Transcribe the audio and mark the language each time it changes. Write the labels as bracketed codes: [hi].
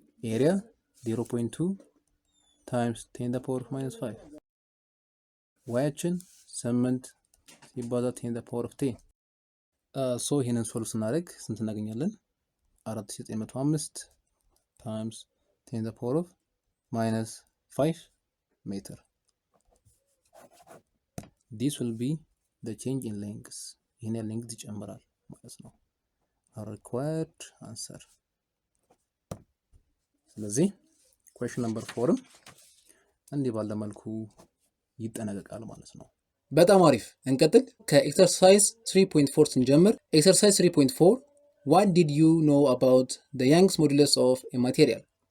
[en] ኤሪያ 0.2 times 10 the power of minus 5 [am] ዋያችን 8 ሲባዛ [en] 10 the power of 10 [am] ሶ ይሄንን ሶልቭ ስናደርግ ስንት እናገኛለን [en] 4905 times 10 the power of minus 5 meter. This will be the change in length. [am] ይሄን ያህል ሌንግዝ ይጨምራል ማለት ነው [en] our required answer። [am] ስለዚህ [en] question number 4 [am] እንዲህ ባለ መልኩ ይጠናቀቃል ማለት ነው። በጣም አሪፍ እንቀጥል። ከኤክሰርሳይዝ 3.4 ስንጀምር ኤክሰርሳይዝ 3.4 [en] what did you know about the Young's modulus of a material?